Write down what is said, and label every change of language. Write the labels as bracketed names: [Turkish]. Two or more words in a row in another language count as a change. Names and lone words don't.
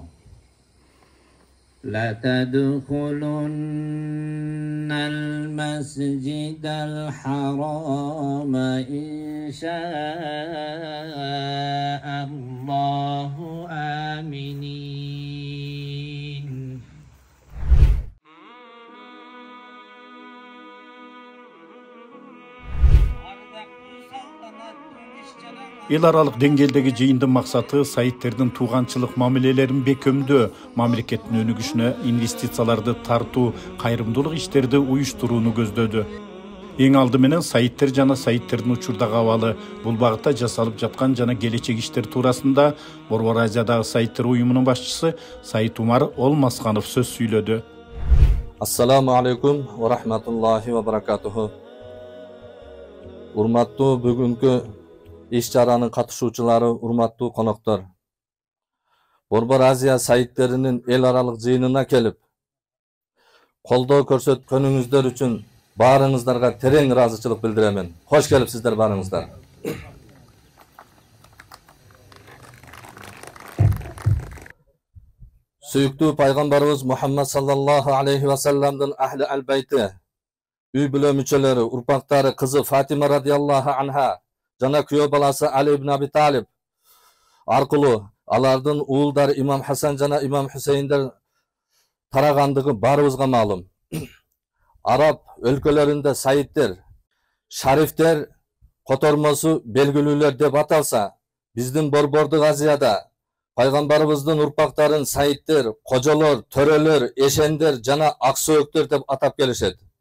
[Arabic] لتدخلن المسجد الحرام إن شاء الله آمنين. [Kyrgyz] Эл аралык деңгээлдеги жыйындын максаты Саидтердин тууганчылык мамилелерин бекемдөө, мамлекеттин өнүгүшүнө инвестицияларды тартуу, кайрымдуулук иштерди уюштурууну көздөдү. Эң алды менен Саидтер жана Саидтердин учурдагы абалы, бул багытта жасалып жаткан жана келечек иштер туурасында Борбор Азиядагы Саидтер уюмунун башчысы Саид Умар Олмасканов сөз сүйлөдү. [Arabic] السلام عليكم ورحمة الله وبركاته. [Kyrgyz] Урматтуу бүгүнкү иш-чаранын катышуучулары, урматтуу коноктор. Борбор Азия Саидтеринин эл аралык жыйынына келип, колдоо көрсөткөнүңүздөр үчүн баарыңыздарга терең ыраазычылык билдиремен. Хош келипсиздер баарыңыздар. Сүйүктүү пайгамбарыбыз Мухаммад [Arabic] صلى الله عليه وسلم أهل البيت, [Kyrgyz] үй бүлө мүчөлөрү, урпактары, кызы Фатима [Arabic] رضي الله عنها [Kyrgyz] жана күйөө баласы Али ибн Аби Талиб аркылуу алардын уулдары Имам Хасан жана Имам Хусейндер тарагандыгы баарыбызга маалым. Араб өлкөлөрүндө Саидтер, шарифтер котормосу белгилүүлөр деп аталса, биздин Борбордук Азияда пайгамбарыбыздын урпактарын Саидтер, кожолор, төрөлөр, эшендер жана аксөөктөр деп атап келишет.